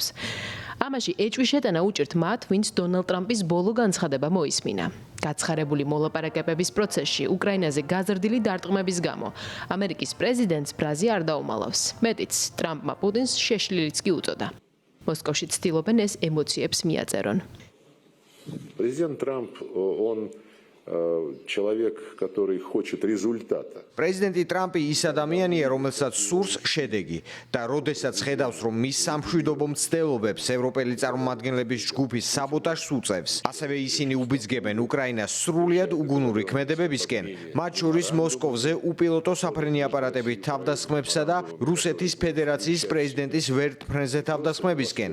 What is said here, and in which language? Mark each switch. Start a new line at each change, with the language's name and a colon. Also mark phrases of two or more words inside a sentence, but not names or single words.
Georgian: ამაში ეჭვი შეტანა უჭირთ მათ, ვინც დონალდ ტრამპის ბოლო განცხადება მოისმინა. გაცხარებული მოლაპარაკებების პროცესში უკრაინაზე გაზრდილი დარტყმების გამო ამერიკის პრეზიდენტს ბრაზი არ დაუმალავს. მეტიც, ტრამპმა პუტინს შეშლილიც კი უწოდა. მოსკოვში ცდილობენ ეს ემოციებს მიაწერონ.
Russian: Президент Трамп, он человек, который хочет результата.
Georgian: Პრეზიდენტი ტრამპი ის ადამიანია, რომელსაც სურს შედეგი და როდესაც ხედავს, რომ მის სამშვიდობო მცდელობებს ევროპელი წარმომადგენლების ჯგუფი საბოტაჟს უწევს, ასევე ისინი უბიძგებენ უკრაინას სრულიად უგუნური ქმედებებისკენ, მათ შორის მოსკოვზე უპილოტო საფრენი აპარატებით თავდასხმებსა და რუსეთის ფედერაციის პრეზიდენტის ვერტმფრენზე თავდასხმებისკენ.